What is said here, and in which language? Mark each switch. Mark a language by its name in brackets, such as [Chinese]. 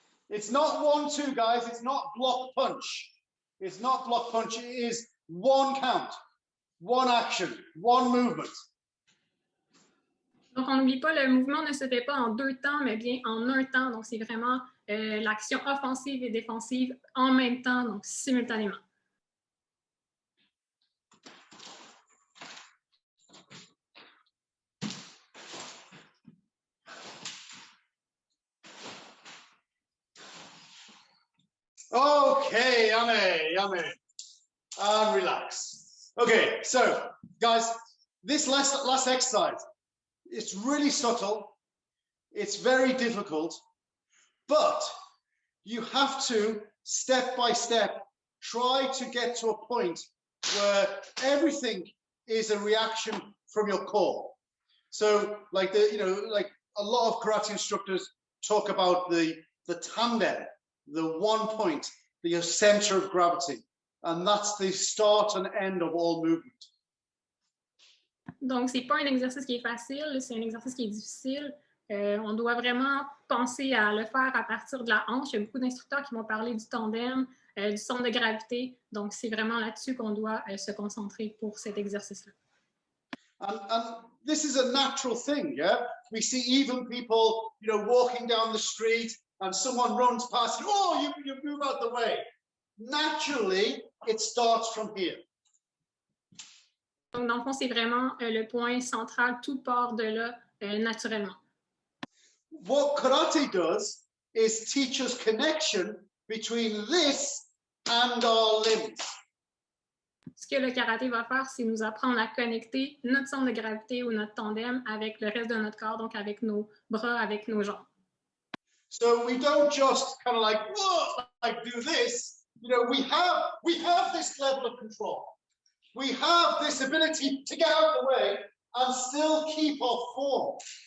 [English] It's not 1-2, guys. It's not block punch. It's not block punch. It is one count, one action, one movement. [French] Donc, on n'oublie pas, le mouvement ne se fait pas en 2 temps, mais bien en 1 temps. Donc, c'est vraiment l'action offensive et défensive en même temps, donc simultanément. [English] Okay, yummy. And relax. Okay, so guys, this last exercise, it's really subtle. It's very difficult, but you have to, step by step, try to get to a point where everything is a reaction from your core. So like like a lot of karate instructors talk about the tandem, the one point, the center of gravity, and that's the start and end of all movement. [French] Donc, c'est pas un exercice qui est facile, c'est un exercice qui est difficile. On doit vraiment penser à le faire à partir de la hanche. Il y a beaucoup d'instructeurs qui vont parler du tandem, du centre de gravité. Donc, c'est vraiment là-dessus qu'on doit se concentrer pour cet exercice-là. [English] And this is a natural thing, yeah? We see even people, walking down the street and someone runs past you, oh, you move out the way. Naturally, it starts from here. [French] Donc, dans le fond, c'est vraiment le point central. Tout part de là naturellement. [English] What karate does is teach us connection between this and our limbs. [French] Ce que le karaté va faire, c'est nous apprendre à connecter notre centre de gravité ou notre tandem avec le reste de notre corps, donc avec nos bras, avec nos jambes. [English] So we don't just kind of like do this. We have this level of control. We have this ability to get out of the way and still keep our form.